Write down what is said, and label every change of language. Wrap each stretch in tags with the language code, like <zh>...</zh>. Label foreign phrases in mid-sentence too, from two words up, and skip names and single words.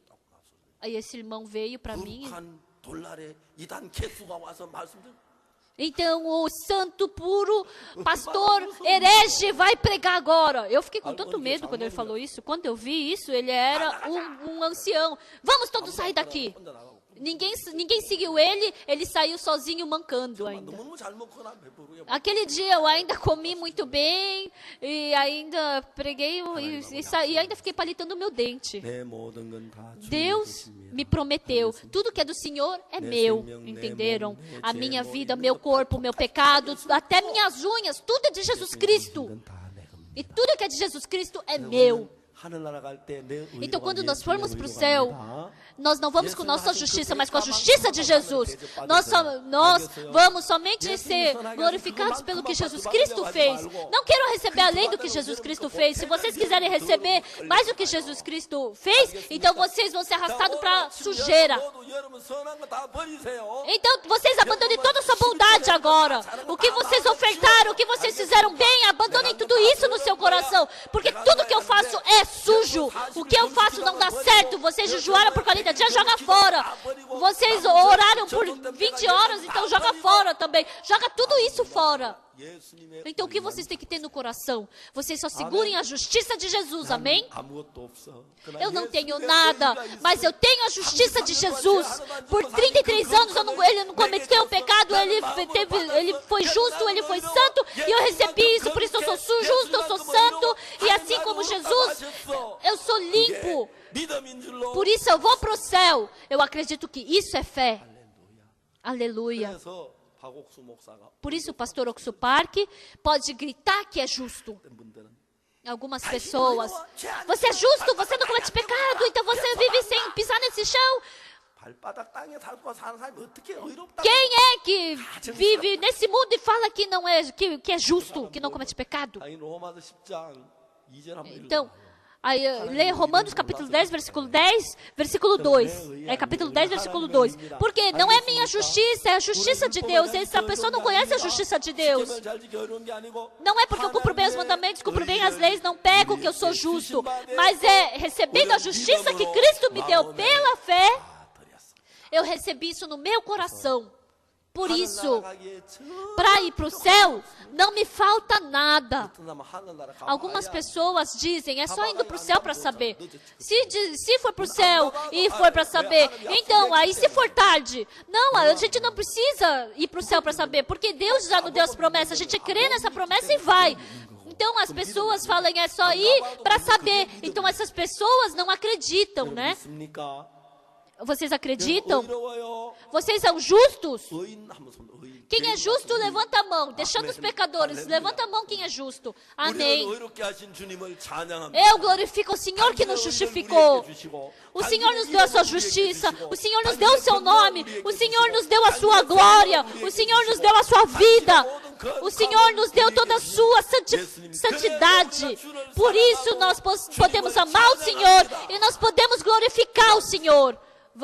<pt>Aí esse irmão veio para mim Então o santo puro, pastor herege vai pregar agora. Eu fiquei com tanto medo quando ele falou isso. Quando eu vi isso, ele era um ancião. Vamos todos sair daqui.</pt> <ko>혼자 나가고.</ko> <pt>Ninguém seguiu ele, ele saiu sozinho mancando ainda.</pt> <ko>너무너무 잘 먹거나 배부르게</ko> <pt>Aquele dia eu ainda comi muito bem e ainda preguei e ainda fiquei palitando o meu dente.</pt> <ko>내 모든 건 다 주님의</ko> <pt>Deus</pt> <ko>것입니다.</ko> <pt>me prometeu, tudo que é do Senhor é meu, entenderam? A minha vida, meu corpo, meu pecado, até minhas unhas, tudo é de Jesus Cristo.</pt> <ko>건 다 내 겁니다.</ko> <pt>E tudo que é de Jesus Cristo é meu.</pt> <ko>하늘나라 갈 때 내</ko> <pt>Então, quando nós</pt> <ko>예수님의</ko> <pt>formos para o</pt> <ko>의로가</ko> <pt>céu,</pt> <ko>아니다.</ko> <pt>nós não vamos com nossa justiça, mas com a justiça de Jesus. Nós vamos somente ser glorificados pelo que Jesus Cristo fez. Não quero receber além do que Jesus Cristo fez. Se vocês quiserem receber mais do que Jesus Cristo fez, então vocês vão ser arrastados para a sujeira.</pt> <ko>여러분 선한 거 다 버리세요.</ko> <pt>Então, vocês abandonem toda a sua bondade agora. O que vocês ofertaram, o que vocês fizeram bem, abandonem tudo isso no seu coração. Porque tudo que eu faço é sujo. O que eu faço não dá certo. Vocês jejuaram por 40 dias, joga fora. Vocês oraram por 20 horas, então joga fora também. Joga tudo isso fora.</pt> <ko>예수님의</ko> <pt>Então, o que vocês têm que ter no coração? Vocês só segurem a justiça de Jesus, amém?</pt> <ko>아무것도 없어.</ko> <pt>Eu não tenho nada, mas eu tenho a justiça de Jesus. Por 33 anos ele não cometeu pecado, ele foi justo, ele foi santo, e eu recebi isso, por isso eu sou justo, eu sou santo, e assim como Jesus, eu sou limpo.</pt> <ko>믿음인 줄로.</ko> <pt>Por isso eu vou para o céu. Eu acredito que isso é fé. Aleluia.</pt> <ko>그래서 박옥수 목사가</ko> <pt>Por isso o pastor Oxo Park pode gritar que é justo.</pt> <ko>어떤 분들은</ko> <pt>Algumas pessoas, você é justo, você não comete pecado, então você vive sem pisar nesse chão.</pt> <ko>발바닥 땅에 살고 사는 사람이 어떻게 의롭다?</ko> <pt>Quem é que vive nesse mundo e fala que não é que é justo, que não comete pecado?</pt> <ko>아니 로마서 10장 2절 한번</ko> <pt>Então, aí, lê Romanos capítulo 10, versículo 10, versículo 2. É capítulo 10, versículo 2. Porque não é minha justiça, é a justiça de Deus. Essa pessoa não conhece a justiça de Deus.</pt> <ko>시험을 잘 지켜 어려운 게 아니고</ko> <pt>Não é porque eu cumpro bem os mandamentos, cumpro bem as leis, não pego que eu sou justo. Mas é recebendo a justiça que Cristo me deu pela fé,</pt> <ko>드렸어.</ko> <pt>eu recebi isso no meu coração. Por isso,</pt> <ko>하늘나라가기에</ko> <pt>para ir para o céu, não me falta nada.</pt> <ko>전하면 하늘나라 가봐야</ko> <pt>Algumas pessoas dizem, é só indo para o céu para saber. Se for para o céu e for para saber, então, aí se for tarde. Não, a gente não precisa ir para o céu para saber, porque Deus já nos deu as promessas, a gente crê nessa promessa e vai. Então, as pessoas falam, é só ir para saber. Então, essas pessoas não acreditam, né?</pt> <ko>믿습니까?</ko> <pt>Vocês acreditam?</pt> <ko>의로워요.</ko> <pt>Vocês são justos?</pt> <ko>의인 한번 손 의인.</ko> <pt>Quem é justo, levanta a mão. Deixando os pecadores, levanta a mão quem é justo. Amém.</pt> <ko>우리는 의롭게 하신 주님을 찬양합니다.</ko> <pt>Eu glorifico o Senhor que nos justificou. O Senhor nos deu a sua justiça. O Senhor nos deu o seu nome. O Senhor nos deu a sua glória. O Senhor nos deu a sua vida. O Senhor nos deu toda a sua santidade. Por isso nós podemos amar o Senhor e nós podemos glorificar o Senhor.</pt>